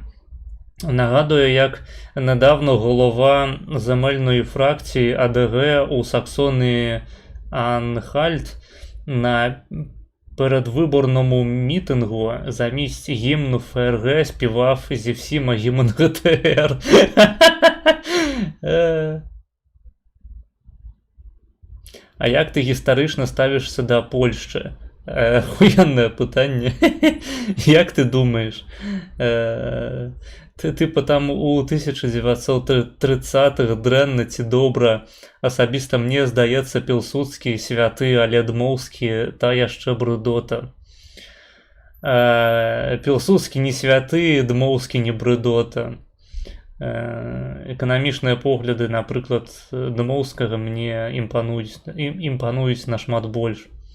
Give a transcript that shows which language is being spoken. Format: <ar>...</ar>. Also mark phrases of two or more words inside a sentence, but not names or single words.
<uk>Нагадує, як недавно голова земельної фракції АДГ у Саксонії Анхальт на передвиборному мітингу замість гімну ФРГ співав зі всіма гімн ГТР. А як ти історично ставишся до Польщі? Охуєнне питання. Як ти думаєш?</uk> <be>Типа там у 1930-х дрэнна ці добра. Асабіста мне здаецца Пілсудскі, святы, але Дмоўскі та яшчэ брыдота. Пілсудскі не святы, Дмоўскі не брыдота. Эканамічныя погляды, напрыклад, Дмоўскага мне імпануюць нашмат больш.</be>